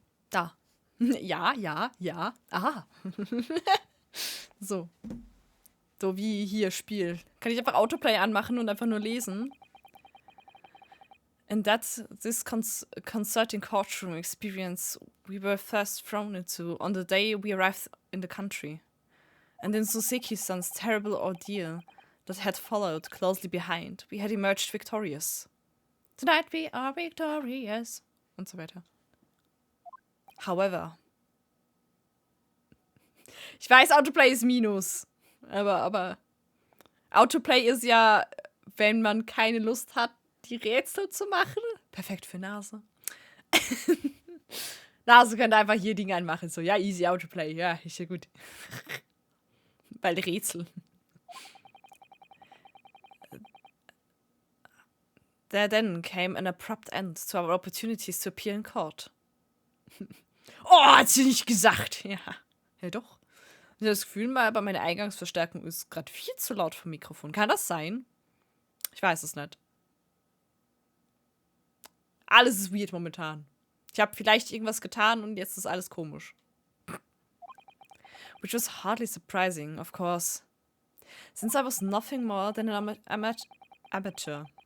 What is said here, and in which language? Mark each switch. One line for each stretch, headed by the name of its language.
German: Da. Ja. Aha. So. So wie hier Spiel. Kann ich einfach Autoplay anmachen und einfach nur lesen?
English: And that's this concerting courtroom experience we were first thrown into on the day we arrived in the country. And in Suzuki-san's terrible ordeal that had followed closely behind, we had emerged victorious. Tonight we are victorious.
German: Und so weiter.
English: However.
German: Ich weiß, Autoplay ist Minus. Aber Autoplay ist ja, wenn man keine Lust hat, die Rätsel zu machen. Perfekt für Nase. Nase könnte einfach hier Dinge anmachen. So, ja, easy Autoplay. Ja, ist ja gut. Weil Rätsel.
English: There then came an abrupt end to our opportunities to appear in court.
German: Oh, hat sie nicht gesagt. Ja. Ja, doch. Ich habe das Gefühl, bei meiner Eingangsverstärkung ist gerade viel zu laut vom Mikrofon. Kann das sein? Ich weiß es nicht. Alles ist weird momentan. Ich habe vielleicht irgendwas getan und jetzt ist alles komisch.
English: Which was hardly surprising, of course. Since I was nothing more than an amateur.